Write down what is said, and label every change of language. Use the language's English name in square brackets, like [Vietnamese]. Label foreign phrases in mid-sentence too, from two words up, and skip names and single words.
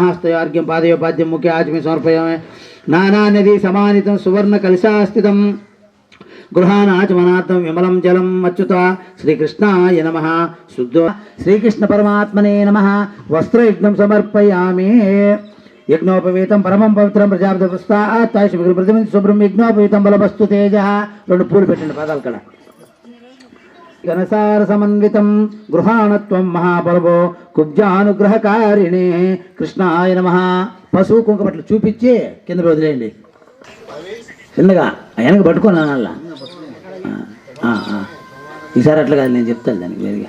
[Sanskrit] स्तयार्घ्यं पादयोपाद्यं मुखे आचमि समर्पयामि. नाना नदी समानितं सुवर्ण कलशास्थितं गृहाणाचमनार्थं विमलं जलम् अच्युत. श्रीकृष्णाय नमः. शुद्ध श्रीकृष्ण परमात्मने नमः. वस्त्रयज्ञं समर्पयामि. यज्ञोपवीतं परमं पवित्रं प्रजापतिपुस्तात् शुभ्रं यज्ञोपवीतं बलवस्तु तेजः. [Telugu] రెండు పూలు పెట్టండి పదాలు కడ. [Sanskrit] ఘనసార సమన్వితం గృహాణత్వం మహాబలవో కుబ్జానుగ్రహకారిణే. కృష్ణాయ నమః. [Telugu] పశువు కుంకపట్లు చూపించి కింద వదిలేయండి చిన్నగా. ఆయనకు పట్టుకోను అలా ఈసారి అట్లా కాదు, నేను చెప్తాను దానికి వేరుగా.